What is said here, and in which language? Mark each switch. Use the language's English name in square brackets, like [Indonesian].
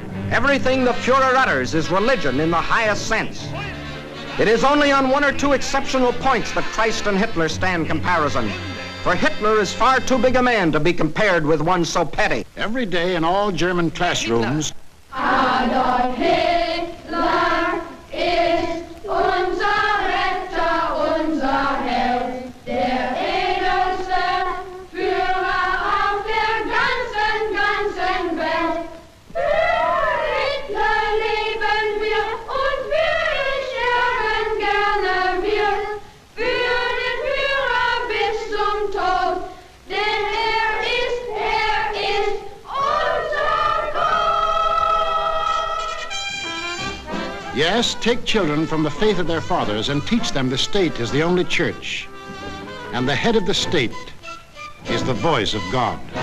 [English] Everything the Führer utters is religion in the highest sense. It is only on one or two exceptional points that Christ and Hitler stand comparison. For Hitler is far too big a man to be compared with one so petty. Every day in all German classrooms, [German] Adolf Hitler ist unser Retter, unser Held, der edelste Führer auf der ganzen Welt. Für Hitler leben wir und wir sterben gerne wir. Für den Führer bis zum Tod, denn er ist unser Gott. [English] yes, take children from the faith of their fathers and teach them the state is the only church, and the head of the state is the voice of God.